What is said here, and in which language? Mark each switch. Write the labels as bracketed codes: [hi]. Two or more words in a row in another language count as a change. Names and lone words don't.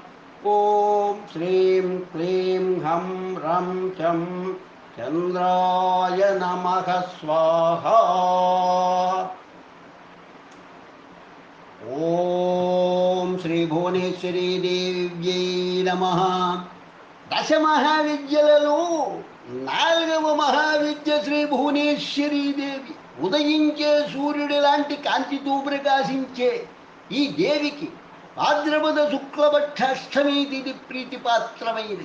[sa] ॐ श्रीं क्लीं हं रं चं चन्द्राय नमः स्वाहा। ॐ श्री भुवनेश्वरी देव्यै नमः। [te] దశమహావిద్యలలో 4వ మహావిద్య శ్రీ భువనేశ్వరీ దేవి. ఉదయించే సూర్యుడి లాంటి కాంతితో ప్రకాశించే ఈ దేవికి భాద్రపద శుక్లపక్ష అష్టమి తిథి ప్రీతిపాత్రమైనది.